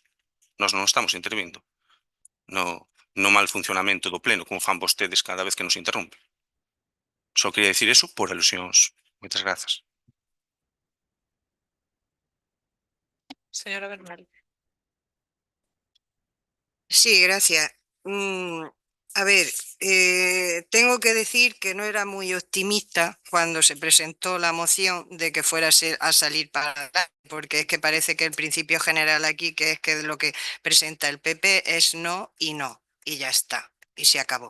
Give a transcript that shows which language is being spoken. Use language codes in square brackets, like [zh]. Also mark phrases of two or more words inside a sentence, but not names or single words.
[gl] Nós non estamos intervindo no mal funcionamento do pleno, como fan vostedes cada vez que nos interrompen. Só quería dicir eso por alusións. Moitas grazas. Señora Bernal. [es] Sí, gracias. A ver, tengo que decir que no era muy optimista cuando se presentó la moción de que fuera a salir para adelante, porque es que parece que el principio general aquí, que es que lo que presenta el PP es no, y ya está, y se acabó.